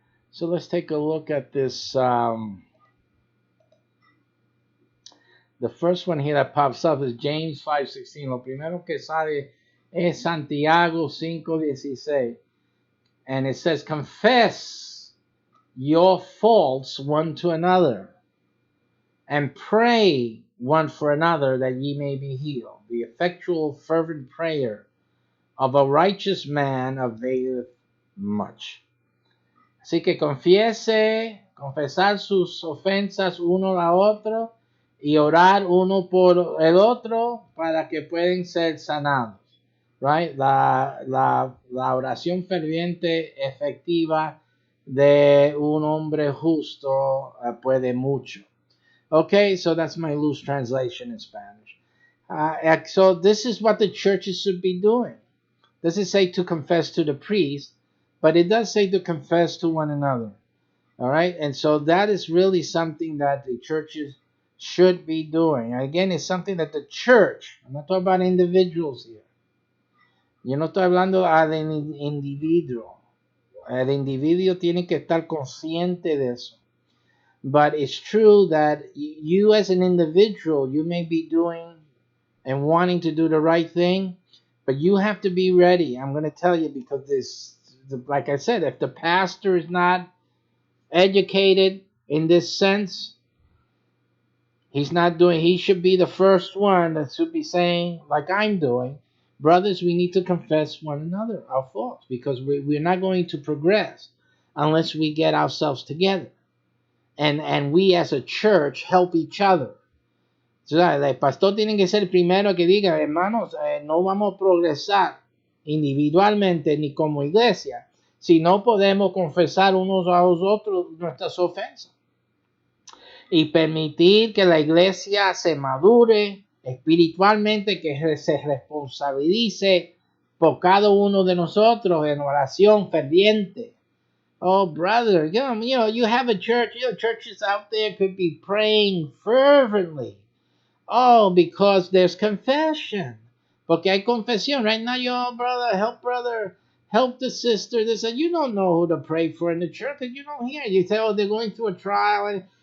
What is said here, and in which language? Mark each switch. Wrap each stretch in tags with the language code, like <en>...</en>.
<en>So let's take a look at this. The first one here that pops up is James 5:16.</en> <es>Lo primero que sale es Santiago 5:16.</es> <en>And it says, confess your faults one to another and pray one for another that ye may be healed. The effectual fervent prayer of a righteous man availeth much.</en> <es>Así que confesar sus ofensas uno a otro y orar uno por el otro para que puedan ser sanados. Right? La oración ferviente efectiva de un hombre justo puede mucho.</es> <en>Okay, so that's my loose translation in Spanish. So this is what the churches should be doing. Doesn't say to confess to the priest, but it does say to confess to one another. All right, and so that is really something that the churches should be doing. Again, it's something that the church, I'm not talking about individuals here.</en> <es>Yo no estoy hablando al individuo. El individuo tiene que estar consciente de eso.</es> <en>But it's true that you as an individual, you may be doing and wanting to do the right thing, but you have to be ready. I'm going to tell you because like I said, if the pastor is not educated in this sense, he should be the first one that should be saying, like I'm doing, brothers, we need to confess one another our faults because we're not going to progress unless we get ourselves together. And we as a church help each other.</en> <es>O sea, el pastor tiene que ser el primero que diga, hermanos, no vamos a progresar individualmente ni como iglesia si no podemos confesar unos a los otros nuestras ofensas y permitir que la iglesia se madure espiritualmente, que se responsabilice por cada uno de nosotros en oración ferviente.</es> <en>Oh, brother, you have a church, churches out there could be praying fervently. Oh, because there's confession.</en> <es>Porque hay confesión.</es> <en>Right now, brother, help the sister. They said, you don't know who to pray for in the church because you don't hear. You say, oh, they're going through a trial.</en>